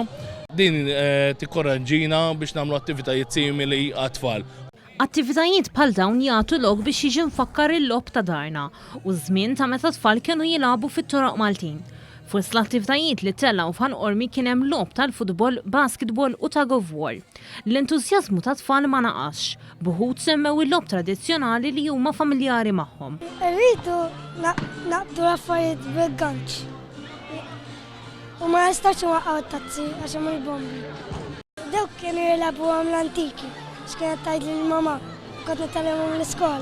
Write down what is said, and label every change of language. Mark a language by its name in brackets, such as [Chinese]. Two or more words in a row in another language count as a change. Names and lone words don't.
[Maltese] Din tikkoraġġina biex nagħmlu attivitajiet simili għat-tfal. Attivitajiet bħal dawn jagħtu lok biex jiġi nfakkar il-lob ta' darna u żmien ta' meta tfal kienu jilagħbu fit-toroq Maltin. Fost l-attivitajiet li tellgħu f'Ħal Qormi kien hemm lob tal-futbol, basketball u [English] tug of war. [Maltese] L-entużjażmu ta' tfal ma naqax, buħud semmew il-lob tradizzjonali li huma familjari magħhom. Rridu naqbdu l-affarijiet bil-ganċ. U ma nistax waqgħu t-tazzi għax hemm il-bombi. Dawk kienu jilagħbu l-antiki. X'kienet tgħidli l-mama, kont nitgħallem l-iskola.